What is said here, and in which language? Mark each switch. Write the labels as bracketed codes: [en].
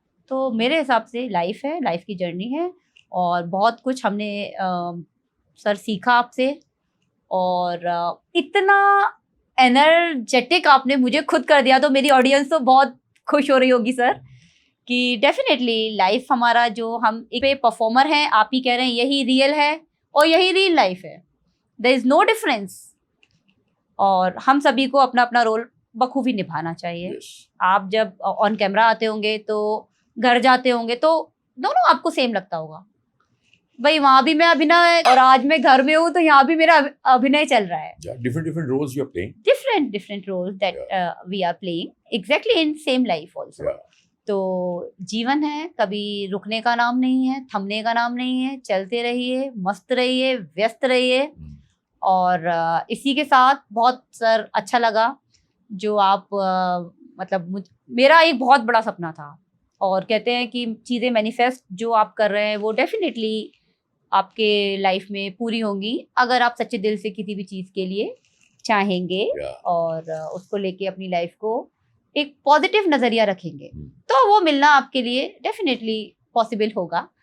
[hi] तो मेरे हिसाब से लाइफ है, लाइफ की जर्नी है, और बहुत कुछ हमने सर सीखा आपसे, और इतना एनर्जेटिक आपने मुझे खुद कर दिया, तो मेरी ऑडियंस तो बहुत खुश हो रही होगी सर कि डेफिनेटली लाइफ हमारा जो हम एक पे परफॉर्मर हैं, आप ही कह रहे हैं यही रियल है और यही रियल लाइफ है, [en] there is no difference, [hi] और हम सभी को अपना अपना रोल बखूबी निभाना चाहिए। [en] yes, [hi] आप जब ऑन कैमरा आते होंगे तो घर जाते होंगे तो दोनों आपको सेम लगता होगा, भाई वहां भी मैं अभिनय और आज मैं घर में हूँ तो यहाँ भी मेरा अभिनय चल रहा है। [en] different roles you are playing. different roles that we are playing exactly in same life also. Yeah. [hi] तो जीवन है, कभी रुकने का नाम नहीं है, थमने का नाम नहीं है, चलते रहिए, मस्त रहिए, व्यस्त रहिए। और इसी के साथ बहुत सर अच्छा लगा जो आप मतलब मेरा एक बहुत बड़ा सपना था, और कहते हैं कि चीज़ें मैनिफेस्ट जो आप कर रहे हैं वो डेफिनेटली आपके लाइफ में पूरी होंगी अगर आप सच्चे दिल से किसी भी चीज़ के लिए चाहेंगे और उसको लेके अपनी लाइफ को एक पॉजिटिव नज़रिया रखेंगे, तो वो मिलना आपके लिए डेफिनेटली पॉसिबल होगा।